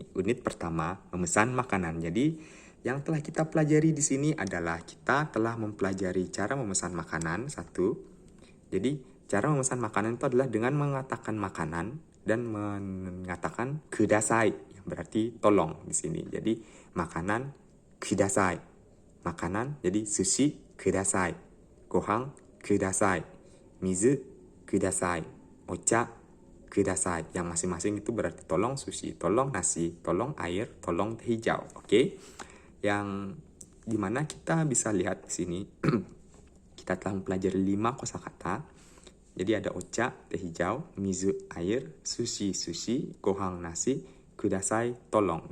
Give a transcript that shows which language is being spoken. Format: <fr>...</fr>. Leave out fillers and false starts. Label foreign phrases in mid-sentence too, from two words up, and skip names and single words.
<id>Unit pertama, memesan makanan. Jadi, yang telah kita pelajari di sini adalah kita telah mempelajari cara memesan makanan, satu. Jadi, cara memesan makanan itu adalah dengan mengatakan makanan dan mengatakan kudasai, yang berarti tolong di sini. Jadi, makanan kudasai. Makanan, jadi</id> <ja>寿司ください. ご飯ください。水ください. お茶ください.</ja> <id>Yang masing-masing itu berarti tolong sushi, tolong nasi, tolong air, tolong teh hijau. Oke? Yang dimana kita bisa lihat di sini, kita kita telah mempelajari 5 kosakata. Jadi ada ocha, teh hijau, mizu, air, sushi, gohang, nasi, kudasai, tolong.</id>